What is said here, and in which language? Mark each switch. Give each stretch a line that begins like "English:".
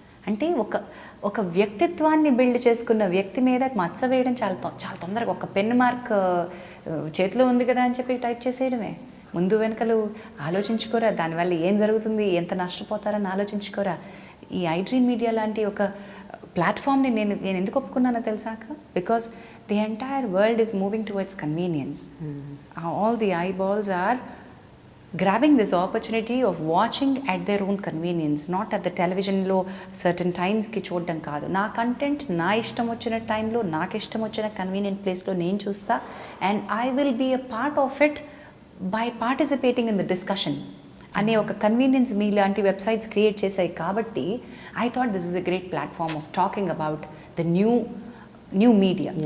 Telugu: అంటే ఒక వ్యక్తిత్వాన్ని బిల్డ్ చేసుకున్న వ్యక్తి మీద మచ్చ వేయడం చాలా తొందరగా, ఒక పెన్ మార్క్ చేతిలో ఉంది కదా అని చెప్పి టైప్ చేసేయడమే. ముందు వెనకలు ఆలోచించుకోరా, దానివల్ల ఏం జరుగుతుంది, ఎంత నష్టపోతారని ఆలోచించుకోరా. ఈ ఐడ్రీమ్ మీడియా లాంటి ఒక ప్లాట్ఫామ్ని నేను ఎందుకు ఒప్పుకున్నానో తెలుసాక,
English: Because the entire world is moving towards convenience. All the eyeballs are grabbing this opportunity of watching at their own convenience, not at the television లో certain timesకి
Telugu: చూడడం కాదు. నా కంటెంట్ నా ఇష్టం వచ్చిన టైంలో నాకు ఇష్టం వచ్చిన కన్వీనియంట్ ప్లేస్లో నేను చూస్తా.
English: and I will be a part of it by participating in the discussion
Telugu: అనే ఒక కన్వీనియన్స్ మీ లాంటి వెబ్సైట్స్ క్రియేట్ చేశాయి.
English: కాబట్టి I thought this is a great platform of talking about the new media.